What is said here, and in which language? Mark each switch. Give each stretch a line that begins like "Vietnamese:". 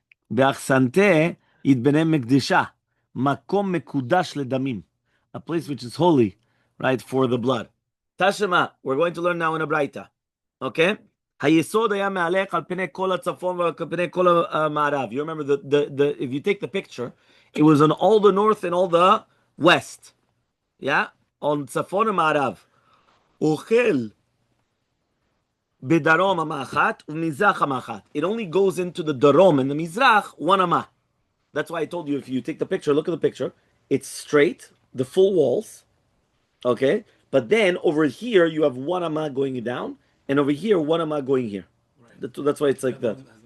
Hebrew: באחסנתה יתבנה מקדשה, מקום מקודש לדמים,
English: a place which is holy, right, for the blood. Tashema, we're going to learn now in a Braita, okay?
Hebrew: היסוד היה מהלך על פני כל הצפון ועל פני כל המערב.
English: You remember, if you take the picture, it was on all the north and all the west, yeah?
Hebrew: On צפון ומערב. אוכל בדרום אמה אחת ומזרח אמה אחת.
English: It only goes into the darom and the mizrach, one ama. That's why I told you, if you take the picture, look at the picture, it's straight, the full walls, okay? But then over here, you have one ama going down, and over here, one ama going here. Right. That's why it's like that.